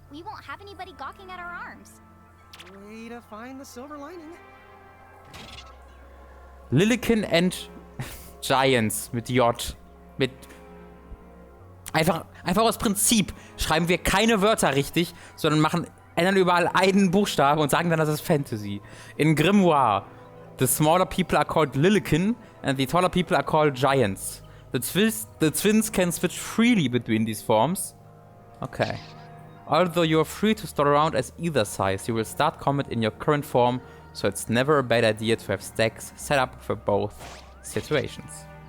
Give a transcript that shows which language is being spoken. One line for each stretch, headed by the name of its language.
English: We won't have anybody gawking at our arms. Way to find the silver lining. Lilikin and Giants
German: mit J. Mit Einfach aus Prinzip schreiben wir keine Wörter richtig, sondern ändern überall einen Buchstaben und sagen dann, das ist Fantasy.
English: In Grimoire, the smaller people are called Lilikin and the taller people are called Giants. The twins can switch freely between these forms. Okay. Although you are free to store around as either size, you will start combat in your current form, so it's never a bad idea to have stacks set up for both situations.